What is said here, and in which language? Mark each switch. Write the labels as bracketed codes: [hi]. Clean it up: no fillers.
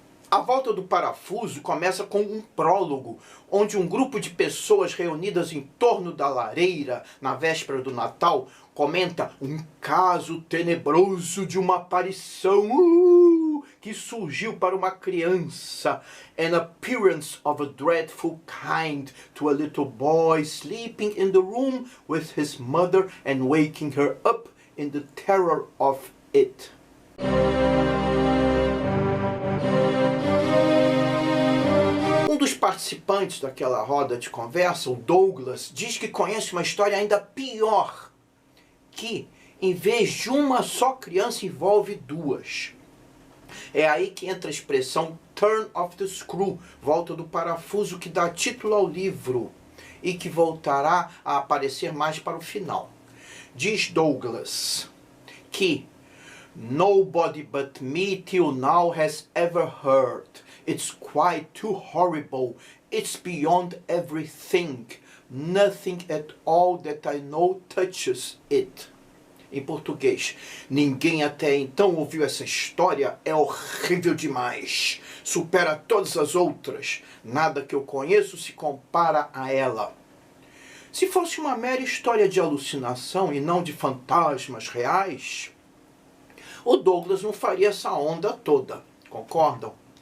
[pt] A Volta do Parafuso começa com um prólogo, onde um grupo de pessoas reunidas em torno da lareira, na véspera do Natal, comenta um caso tenebroso de uma aparição que surgiu para uma criança. [en] An appearance of a dreadful kind to a little boy sleeping in the room with his mother and waking her up in the terror of it. [pt] Um dos participantes daquela roda de conversa, o Douglas, diz que conhece uma história ainda pior, que, em vez de uma só criança, envolve duas. É aí que entra a expressão [en] turn of the screw, [pt] volta do parafuso, que dá título ao livro e que voltará a aparecer mais para o final. Diz Douglas que [en] nobody but me till now has ever heard. It's quite too horrible. It's beyond everything. Nothing at all that I know touches it. [pt] Em português, ninguém até então ouviu essa história, é horrível demais. Supera todas as outras. Nada que eu conheço se compara a ela. Se fosse uma mera história de alucinação e não de fantasmas reais, o Douglas não faria essa onda toda. Concordam?